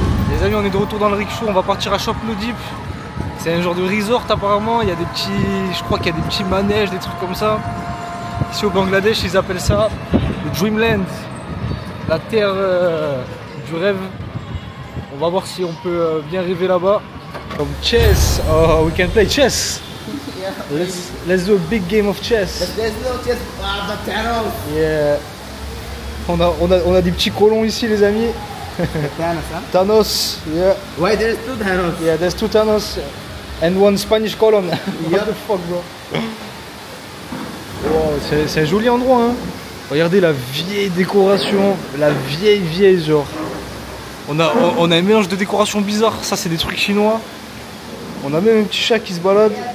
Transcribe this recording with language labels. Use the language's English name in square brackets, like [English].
[French] Les amis, on est de retour dans le rickshaw, on va partir à Shopno Deep. C'est un genre de resort apparemment, il y a je crois qu'il y a des petits manèges, des trucs comme ça. Ici au Bangladesh, ils appellent ça le Dreamland, la terre du rêve. On va voir si on peut bien rêver là-bas. [English] Comme chess, oh, we can play chess. Let's do a big game of chess. There's no chess. The Thanos. Yeah. [French] On a des petits colons ici les amis. [English] Thanos, yeah. Why there's two Thanos? Yeah, there's two Thanos and one Spanish colon. What the fuck bro. [French] Wow, c'est un joli endroit hein. Regardez la vieille décoration, la vieille genre. On a un mélange de décorations bizarres, ça c'est des trucs chinois. On a même un petit chat qui se balade.